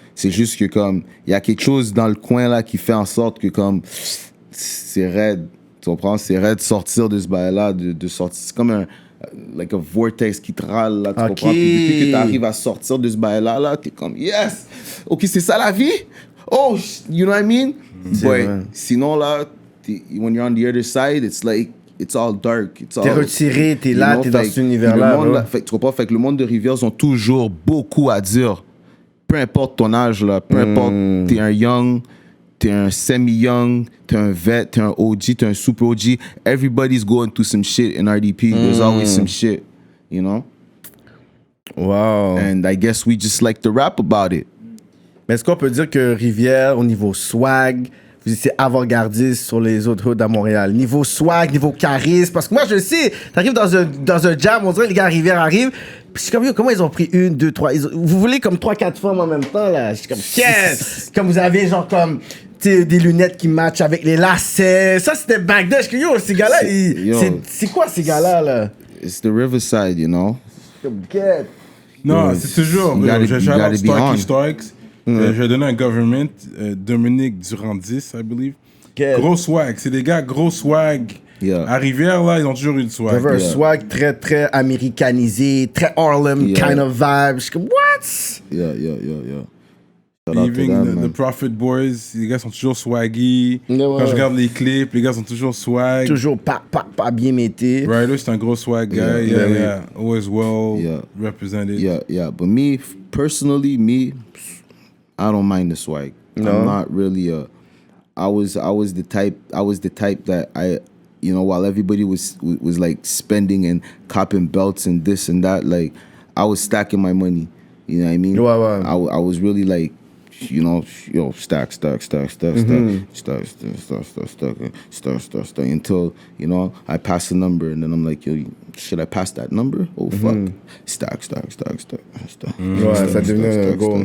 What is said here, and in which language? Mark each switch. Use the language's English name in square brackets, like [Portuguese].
[French] C'est juste que, comme, il y a quelque chose dans le coin, là, qui fait en sorte que, comme, c'est raide. Tu comprends? C'est raide de sortir de ce bail-là, de sortir. C'est comme un vortex qui te râle, là, tu Ok. comprends? Puis depuis que tu arrives à sortir de ce bail-là, là, t'es comme, yes! Ok, c'est ça la vie? [English] Oh, you know what I mean? But [French] sinon là, [English] when you're on the other side, it's like it's all dark. [French] T'es retiré, t'es là, t'es dans cet univers-là. Fait que tu comprends? Fait que le monde de Rivière ont toujours beaucoup à dire. Peu importe ton âge, là, peu importe, t'es un young, t'es un semi-young, t'es un vet, t'es un OG, t'es un super OG. [English] Everybody's going through some shit in RDP. There's always some shit, you know? Wow. And I guess we just like to rap about it. [French] Mais est-ce qu'on peut dire que Rivière, au niveau swag, vous étiez avant-gardiste sur les autres hoods à Montréal? Niveau swag, niveau charisme. Parce que moi, je sais, t'arrives dans un jam, on dirait les gars à Rivière arrivent. Puis je suis comme, yo, comment ils ont pris 1, 2, 3? Vous voulez comme 3-4 femmes en même temps, là? Je suis comme, yes! Comme vous avez, genre, comme, des lunettes qui matchent avec les lacets. Ça, c'était [English] back then. [French] Je suis comme, yo, ces gars-là, c'est quoi ces gars-là, là? [English] It's the Riverside, you know? [French] Comme, get. Non, c'est toujours. Je shout out Starkey Starks. Je vais donner un government, Dominique Durandis, [English] I believe. Get. [French] Gros swag. C'est des gars gros swag. [English] Yeah. [French] À Rivière, là, ils ont toujours eu le swag. Vous avez un swag très, très américanisé, très Harlem [English] kind of vibe. [French] Je suis comme, what? [English] Yeah. Shout out to Even them, the man. [French] Prophet Boys, les gars sont toujours swaggy. Ouais. Quand je regarde les clips, les gars sont toujours swag. Toujours pas bien mété. Ryder, c'est un gros swag guy. [English] Yeah. Always well represented. Yeah. But me, personally, I don't mind the swag. No? I'm not really I was the type that I, you know, while everybody was like spending and copping belts and this and that, like I was stacking my money. You know what I mean? Wow. I was really like, you know, stack until, you know, I pass the number and then I'm like, yo, should I pass that number? Oh fuck, stack, [French] Ouais, ça devenait un goal.